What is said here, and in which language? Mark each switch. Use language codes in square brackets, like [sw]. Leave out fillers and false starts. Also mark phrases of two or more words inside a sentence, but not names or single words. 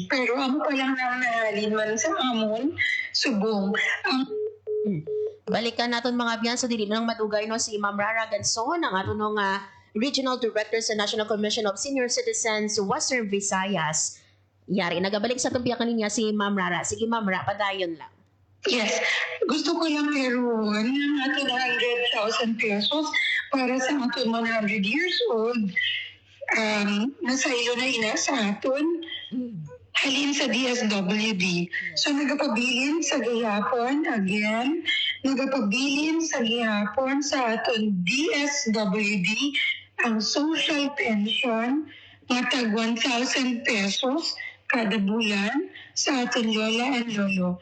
[hil] Pero ano pa lang nang nahalin man sa amon, subong. Balikan natin mga biyan sa dili nang madugay no si Ma'am Rara Ganson, ang aton nga Regional Director sa National Commission of Senior Citizens Western Visayas. Yari, nagabalik sa tumpiyakan niya si Ma'am Rara. Sige Ma'am Rara, padayon lang. Yes. [tl] Gusto ko lang meron ng ating 100,000 pesos para sa ating 100 years old. [hil] Nasa ilo na ina sa aton. Halin sa DSWD. So, nagapabilin sa gihapon, again, nagapabilin sa gihapon sa aton DSWD ang [en] social pension [hil] na tag 1,000 pesos kada bulan sa aton lola and lolo.